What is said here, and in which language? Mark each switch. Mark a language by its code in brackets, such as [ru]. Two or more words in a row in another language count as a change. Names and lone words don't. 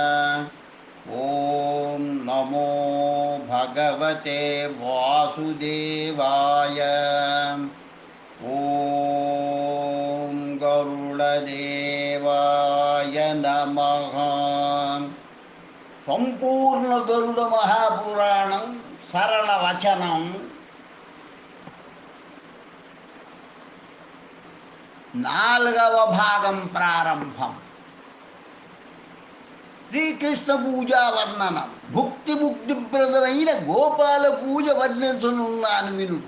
[sa] ॐ नमो भगवते वासुदेवाय। ॐ गरुडदेवाय नमः। संपूर्ण गरुड़ महापुराणं सरल वचनं [te] నాలుగవ భాగం ప్రారంభం. శ్రీకృష్ణ పూజా వర్ణనం. భుక్తి ముక్తిప్రదమైన గోపాల పూజ వర్ణించనున్నాను వినుడు.